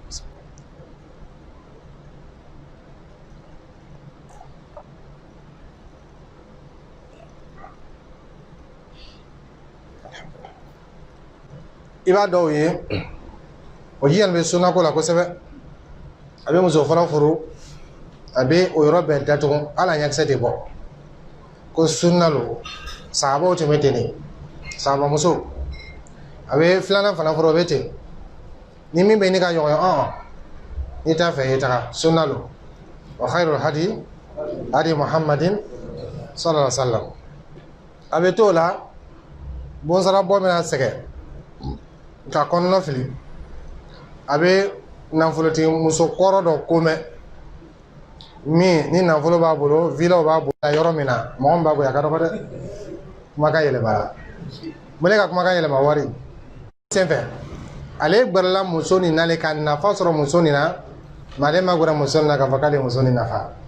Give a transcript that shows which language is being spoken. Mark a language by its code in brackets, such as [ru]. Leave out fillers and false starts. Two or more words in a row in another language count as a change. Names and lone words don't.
[bm] i b'a dɔw ye o ji yan bɛ sunnako la kosɛbɛ a bɛ muso fɔlɔ furu a bɛ o yɔrɔ bɛɛ datugu hali a ɲɛkisɛ tɛ bɔ ko sunna lo sahabaw tun bɛ ten de sahabamuso a bɛ filanan fana furu o bɛ ten ni min bɛ ne ka ɲɔgɔn n'i t'a fɛ i taga sunna lo wa [ar] خير الهدي هدي محمد صلى الله عليه وسلم [bm] a bɛ t'o la bonsara bɔ bɛna sɛgɛn ka kɔnɔna fili a bɛ nafolotigi muso kɔrɔ dɔ ko mɛn min ni nafolo b'a bolo vilaw b'a bolo yɔrɔ min na mɔgɔ min b'a bolo a ka dɔgɔ dɛ kumakan yɛlɛma la mun ne ka kumakan yɛlɛma wari senfɛ ale gbɛrɛla muso nin n'ale ka nafa sɔrɔ muso nin na mais ale ma gbɛrɛ muso nin na k'a fɔ k'ale muso nin nafa